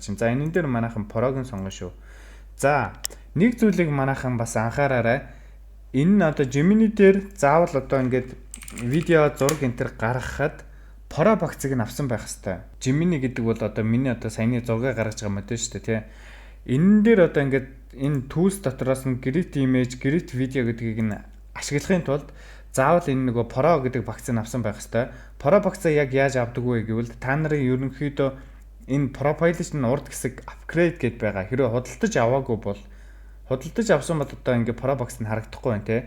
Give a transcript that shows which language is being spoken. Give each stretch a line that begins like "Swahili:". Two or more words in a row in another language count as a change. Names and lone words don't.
Mongolian: За энэ дээр манайхан прог нь сонгоно шүү. За нэг зүйлийг манайхан бас анхаараарай. Энэ нь одоо Gemini дээр заавал одоо ингээд видео, зураг энэ төр гаргахад Pro багцыг нь авсан байх хэвээр. Gemini гэдэг бол одоо миний одоо саяны зураг гаргаж байгаа модель шүү дээ, тий. Энэ дээр одоо ингээд энэ tools дотроос нь
English: create image, create video
Mongolian: гэдгийг нь ашиглахын тулд заавал энэ нөгөө Pro гэдэг багцыг нь авсан байх хэвээр. Pro багцаа яг яаж авдаг вэ гэвэл та нарын ерөнхийдөө энэ profile-ч нь урд хэсэг upgrade гэдээ байгаа. Хэрвээ худалдаж аваагүй бол худалдаж авсан бол одоо ингээ Pro box нь харагдахгүй байна те.